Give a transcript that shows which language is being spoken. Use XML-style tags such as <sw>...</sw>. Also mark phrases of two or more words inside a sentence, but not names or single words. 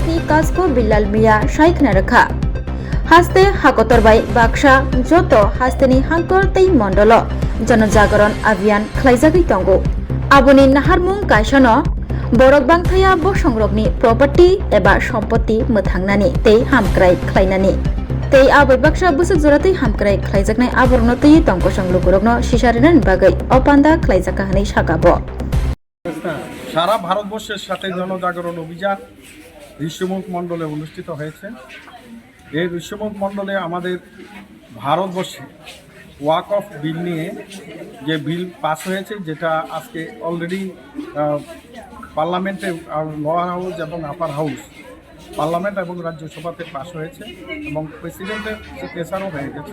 <trp>ni Kasko Billal Mia Shaikna Rakha Haste Hakotorbai Baksha Joto Hasteni Hankor Tei Mondolo Jonojagaron Avian Khlaijagui Tongo Aboni Naharmung Kaisano Borok Bangthaya Bo Songrokni Property eba Sompoti Mothangnani Tei Hamkrai Khlainani Tei Abai Baksha Busuk Joratei Hamkrai Khlaijaknai Abornotei Tongko Songlugorokno Sisarinan Bagai Opanda Khlaijaka Hanai Sakabo</trp> <bn>সারা ভারতবর্ষের সাথে জনজাগরণ অভিযান ঋষিমুখ মণ্ডলে অনুষ্ঠিত হয়েছে। এই ঋষিমুখ মণ্ডলে আমাদের ভারতবর্ষে ওয়াকফ বিল নিয়ে যে বিল পাস হয়েছে, যেটা আজকে অলরেডি পার্লামেন্টে</bn> <en>lower house</en> <bn>এবং</bn> <en>upper house parliament</en> <bn>এবং রাজ্যসভাতে পাস হয়েছে এবং প্রেসিডেন্টের সিগনেচারও হয়ে গেছে।</bn>